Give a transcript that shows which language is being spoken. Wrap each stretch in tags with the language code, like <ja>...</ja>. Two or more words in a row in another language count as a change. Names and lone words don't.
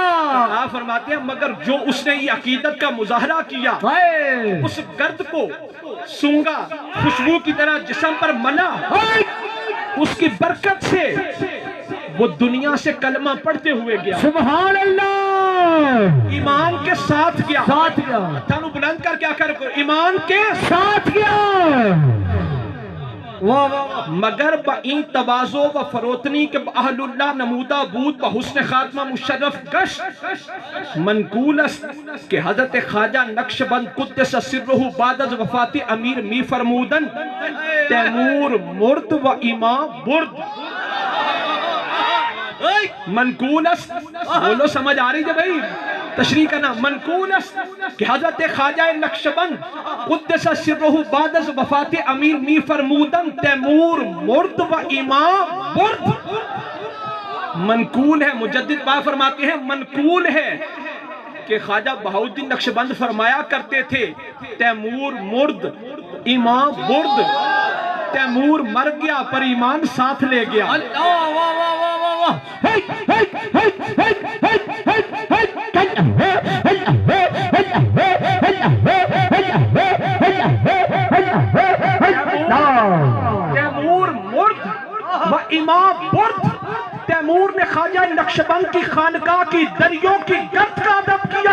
<ur>آپ فرماتے ہیں مگر جو اس نے یہ عقیدت کا مظاہرہ کیا, اس گرد کو سونگا, خوشبو کی طرح جسم پر ملا, اس کی برکت سے وہ دنیا سے کلمہ پڑھتے ہوئے گیا.</ur> <ar>سبحان اللہ.</ar> <ur>ایمان کے ساتھ گیا ساتھ گیا تھانو بلند کر کیا کر ایمان کے ساتھ گیا</ur> <fa>مگر با این تواضع و فروتنی کے اہل اللہ نمودہ بود بحسن خاتمہ مشرف گشت منقول است کہ حضرت خواجہ نقشبند قدس سرہ بعد از وفات امیر می فرمودن تیمور مرد و امام برد منقول است</fa> <ur>بولو سمجھ آ رہی ہے بھائی تشریح کرنا</ur> <fa>منقول است کہ حضرت خواجہ نقشبند قدس سرہ بعد از وفات امیر می فرمودن تیمور مرد و امام برد</fa> <ur>منقول ہے مجدد با فرماتے ہیں منقول ہے کہ خواجہ بہاؤالدین نقشبند فرمایا کرتے تھے</ur> <fa>تیمور مرد امام برد</fa> <ur>تیمور مر گیا پر ایمان ساتھ لے گیا</ur> <fa>تیمور مرد و امام برد</fa> <ur>تیمور نے خواجہ نقشبند کی خانقاہ کی دریوں کی گرد کا ادب کیا</ur>